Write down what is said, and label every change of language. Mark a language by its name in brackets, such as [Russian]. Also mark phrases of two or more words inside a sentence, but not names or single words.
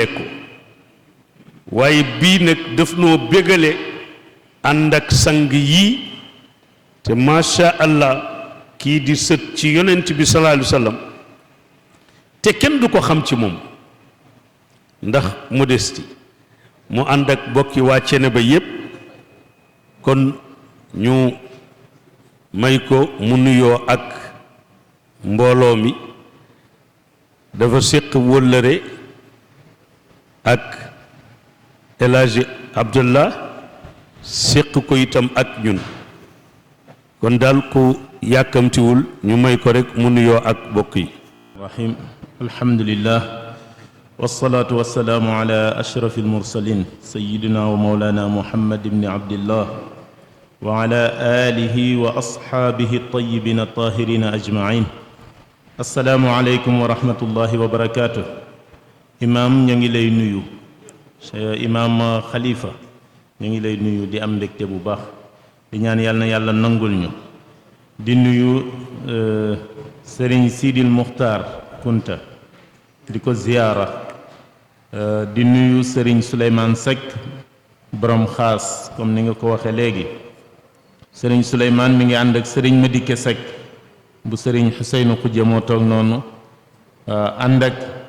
[Wolof] ko waaye bii nag daf noo bégale ànd ak sang yii te [Arabic] ما شاء الله [Wolof] kii di sët ci yonent bi [Arabic] صلى الله عليه وسلم [Wolof] te kenn du ko xam ci moom ndax modestie mu ànd ak bokki waa Thiénaba yépp kon ñu may ko mu nuyoo ak mbooloo mi dafa séq wóllëre ak El Hadji Abdallah séq ko itam ak ñun kon daal ku yàkkamtiwul ñu may ko rek mu nuyoo ak bokk yi [Arabic] رحيم الحمد لله والصلاة والسلام على أشرف المرسلين سيدنا ومولانا محمد بن عبد الله وعلى آله وأصحابه الطيبين الطاهرين أجمعين السلام عليكم ورحمة الله وبركاته [Wolof] imaam ñu ngi lay nuyu imaam xalifa ñu ngi lay nuyu di am mbégte bu baax di ñaan yàlla na yàlla nangul ñu di nuyu sëriñ Sidil Muxtaar Kunta di ko ziyaara di nuyu sëriñ Souleymane Seck borom xaas comme ni nga ko waxee léegi sëriñ Souleymane mi ngi ànd ak sëriñ Madike Seck bu sëriñ Xuseynu Xujja moo toog noonu ànd ak